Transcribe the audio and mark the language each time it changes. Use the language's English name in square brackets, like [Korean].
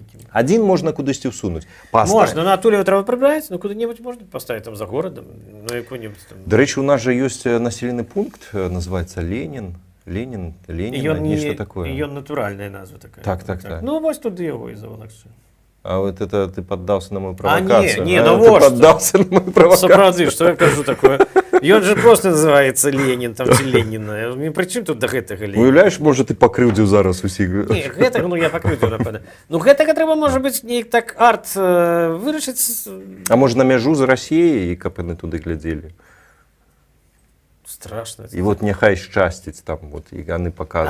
[Belarusian] Адзін можна кудысьці ўсунуць. Можна, на Атулева трэба прыбраць, ну куды-небудзь можна паставіць там за горадам, ну якой-небудзь там... Дарэчы, у нас жа ёсць населены пункт, называецца Ленін, нешта такое. І ён натуральная назва такая. Так. Ну, вось туды яго і завалакся. [Russian] А вот это ты поддался на мою провокацию. Не, ну вот ты поддался на мою провокацию. [Belarusian] Сапраўды, [Russian] что [Belarusian] я кажу такое? Ён же [Russian] просто называется Ленин, [Belarusian] там ці Ленина. [Russian] При чым тут до гэтага Ленина? [Belarusian] Уяўляеш, можа ты пакрыўдзіў зараз усіх. Не, гэтага, ну я пакрыўдзіў, напэўна. Ну гэтага трэба, можа быць, неяк так арт вырашыць. А можа на мяжу з Расіяй, каб яны туды глядзелі? [Russian] Страшно. [Belarusian] І вот няхай шчасціць там, вот, і яны паказваюць.